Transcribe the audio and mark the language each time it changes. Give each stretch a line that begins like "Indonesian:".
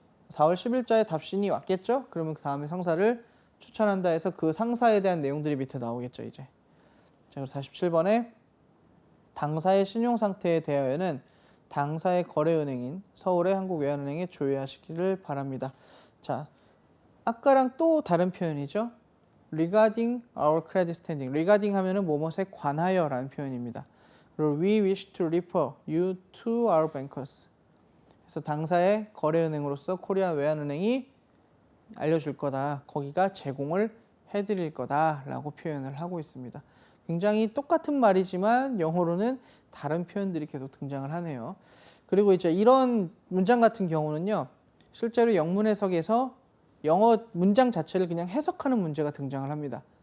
Korean: 4월 10일자의 답신이 왔겠죠? 그러면 그 다음에 상사를 추천한다 해서 그 상사에 대한 내용들이 밑에 나오겠죠, 이제. 자, 그래서 47번에 당사의 신용 상태에 대하여는 당사의 거래은행인 서울의 한국외환은행에 조회하시기를 바랍니다. 자, 아까랑 또 다른 표현이죠.
English: regarding our credit standing.
Korean: regarding 하면은 뭐뭐에 관하여라는 표현입니다. 그리고
English: we wish to refer you to our bankers.
Korean: 그래서 당사의 거래은행으로서 코리아 외환은행이 알려줄 거다. 거기가 제공을 해드릴 거다라고 표현을 하고 있습니다. 굉장히 똑같은 말이지만 영어로는 다른 표현들이 계속 등장을 하네요. 그리고 이제 이런 문장 같은 경우는요, 실제로 영문 해석에서 영어 문장 자체를 그냥 해석하는 문제가 등장을 합니다.